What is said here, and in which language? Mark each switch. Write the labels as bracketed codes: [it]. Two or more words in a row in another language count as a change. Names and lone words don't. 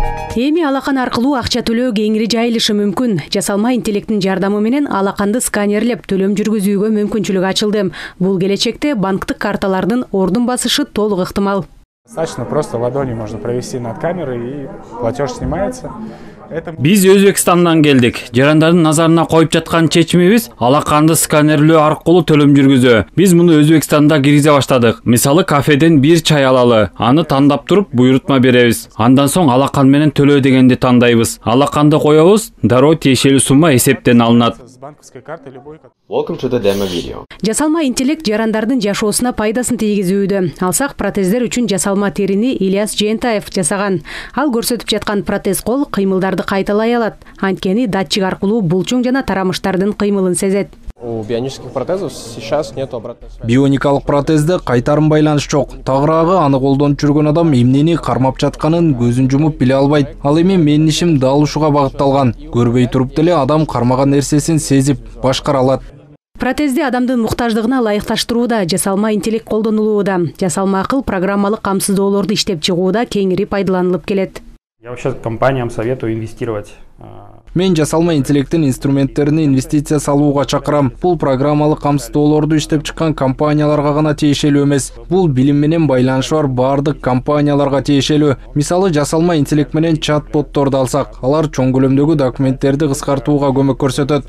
[ky] Эми алакан аркылуу акча төлөө кеңири жайылышы мүмкүн. Жасалма интеллекттин жардамы менен алаканды сканерлеп төлөм жүргүзүүгө мүмкүнчүлүк ачылды. Бул келечекте банктык карталардын ордун басышы толук ыктымал. [ru] Достаточно просто ладони можно провести над камерой и платеж снимается. [ky] Биз Өзбекстандан келдик. Жарандардын назарына коюп жаткан чечимибиз алаканды сканерлөө аркылуу төлөм жүргүзүү. Биз муну Өзбекстанда киргизе баштадык. Мисалы кафеден бир чай алалы, аны тандап туруп буйрутма беребиз. Андан соң алакан менен төлөө дегенди тандайбыз. Алаканды коебуз, дароо тиешелүү сумма эсептен алынат. [en] Welcome to the demo video. [ky] Жасалма интеллект жарандардын жашоосуна пайдасын тийгизүүдө. Алсак протездер үчүн жасалма терини Ильяс Жентаев жасаган. Ал көрсөтүп жаткан протез кол кыймылдарды кайталай алат. Анткени датчик аркылуу булчуң жана тарамыштардын кыймылын сезет. [ru] У бионических протезов сейчас нет обратной связи. [ky] Бионикалык протезде кайтарым байланыш жок. Тагыраагы аны колдонуп жүргөн адам эмнени кармап жатканын көзүн жумуп биле албайт. Ал эми менин ишим дал ушуга багытталган. Көрбөй туруп деле адам кармаган нерсесин сезип башкара алат. Протезди адамдын муктаждыгына ылайыкташтырууда жасалма интеллект колдонулууда. Жасалма акыл программалык камсыздоолорду иштеп чыгууда кеңири пайдаланылып келет. [ru] Я вообще компаниям советую инвестировать. [ky] Мен жасалма интеллекттин инструменттерине инвестиция салууга чакырам. Бул программалык камсыздоолорду иштеп чыккан компанияларга гана тиешелүү эмес. Бул билим менен байланышы бар бардык компанияларга тиешелүү. Мисалы жасалма интеллект менен чат-ботторду алсак, алар чоң көлөмдөгү документтерди кыскартууга көмөк көрсөтөт.